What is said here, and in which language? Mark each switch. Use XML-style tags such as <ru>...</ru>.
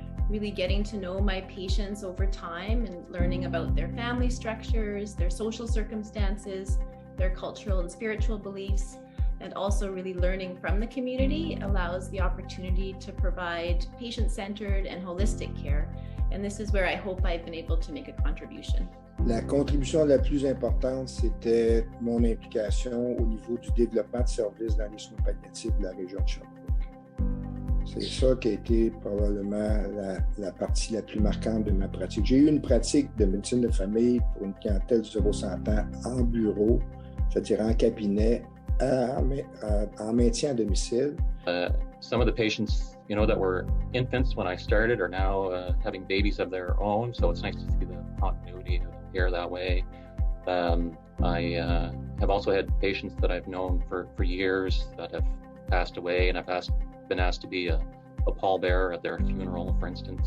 <en>Really getting to know my patients over time and learning about their family structures, their social circumstances, their cultural and spiritual beliefs, and also really learning from the community allows the opportunity to provide patient-centered and holistic care. And this is where I hope I've been able to make a contribution.</en> <fr>La contribution la plus importante, c'était mon implication au niveau du développement de services dans les soins palliatifs de la région de Sherbrooke. C'est ça qui a été probablement la partie la plus marquante de ma pratique. J'ai eu une pratique de médecine de famille pour une clientèle de 0-100 ans en bureau, c'est-à-dire en cabinet, en maintien à domicile.</fr> <en>Some of the patients, that were infants when I started are now having babies of their own, so it's nice to see the continuity of care that way. I have also had patients that I've known for years that have passed away, and I've been asked to be a pallbearer at their funeral, for instance.</en>